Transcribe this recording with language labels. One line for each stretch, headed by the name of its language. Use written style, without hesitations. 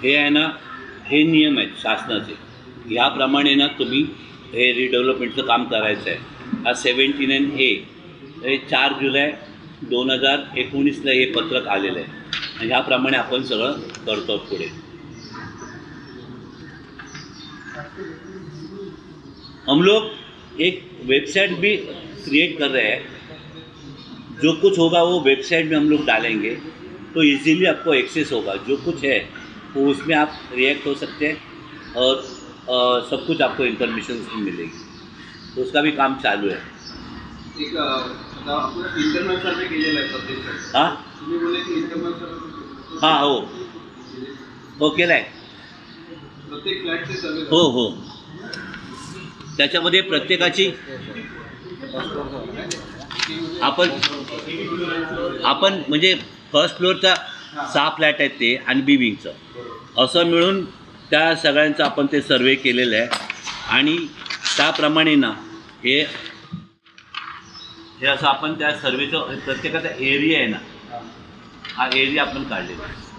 Marathi: हे आहे ना हे नियम आहेत शासनाचे. ह्याप्रमाणे ना तुम्ही हे रिडेव्हलपमेंटचं काम करायचं आहे. हा 79A हे 4 जुलै 2019ला हे पत्रक आलेलं आहे आणि ह्याप्रमाणे आपण सगळं करतो पुढे.
Hindi: हम लोग एक वेबसाइट भी क्रिएट कर रहे हैं. जो कुछ होगा वो वेबसाइट में हम लोग डालेंगे तो इजीली आपको एक्सेस होगा. जो कुछ है वो उसमें आप रिएक्ट हो सकते हैं और सब कुछ आपको इन्फॉर्मेशन उसमें मिलेगी. तो उसका भी काम चालू है.
Marathi: एक आता आपण इंटरनल सर्वे केलेला आहे प्रत्येक. हां तुम्ही बोलले की इंटरनल सर्वे हां हो केला आहे. प्रत्येक फ्लॅटचे सर्वे हो त्याच्यामध्ये प्रत्येकाची आपण म्हणजे फर्स्ट फ्लोअरचा 6 फ्लॅट आहेत ते आणि बी विंगचं असं मिळून त्या सगळ्यांचं आपण ते सर्वे केलेलं आहे आणि त्याप्रमाणे ना हे असं आपण त्या सर्वेचं प्रत्येकाचा एरिया आहे ना हा एरिया आपण काढलेला आहे.